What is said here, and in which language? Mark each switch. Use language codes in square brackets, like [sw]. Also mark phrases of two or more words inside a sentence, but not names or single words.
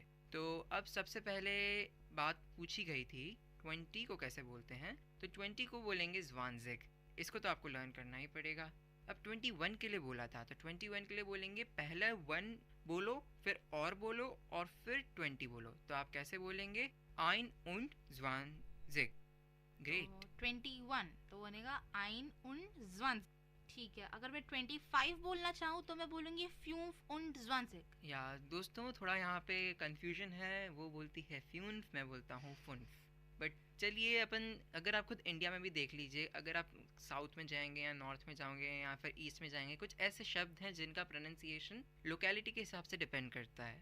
[hi] तो अब सबसे पहले बात पूछी गई थी 20 को कैसे बोलते हैं, तो 20 को बोलेंगे ज़्वानज़िक। इसको तो आपको लर्न करना ही पड़ेगा। अब 21 के लिए बोला था, तो 21 के लिए बोलेंगे पहला 1 बोलो, फिर और बोलो, और फिर 20 बोलो। तो आप कैसे बोलेंगे? [de] Ein und zwanzig। [hi] ग्रेट। 21 तो बनेगा [de] Ein und zwanzig। [hi] ठीक है, अगर मैं 25 बोलना चाहूँ तो मैं बोलूँगी [de] 5 und zwanzig। [hi] या दोस्तों थोड़ा यहाँ पे कंफ्यूजन है, वो बोलती है फ्यून्फ, मैं बोलता हूँ फुन्फ। बट चलिए अपन, अगर आप खुद इंडिया में भी देख लीजिए, अगर आप साउथ में जाएंगे या नॉर्थ में जाओगे या फिर ईस्ट में जाएंगे, कुछ ऐसे शब्द हैं जिनका प्रोनाउंसिएशन लोकेलिटी के हिसाब से डिपेंड करता है।